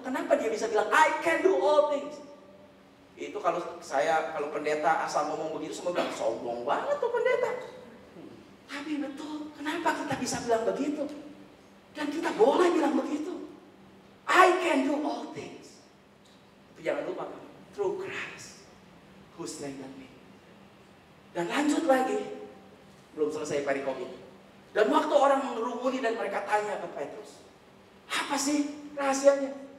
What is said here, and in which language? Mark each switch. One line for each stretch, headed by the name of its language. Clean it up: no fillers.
Indonesian: Kenapa dia bisa bilang
English: I can do all things?
Indonesian: Itu kalau pendeta asal ngomong begitu, semua bilang sombong banget tuh pendeta. Tapi betul. Kenapa kita bisa bilang begitu? Dan kita boleh bilang begitu.
English: I can do all things.
Indonesian: Tapi jangan lupa,
English: through Christ who strengthened me.
Indonesian: Dan lanjut lagi, belum selesai perikop itu. Dan waktu orang mengerumuni dan mereka tanya ke Petrus, apa sih rahasianya?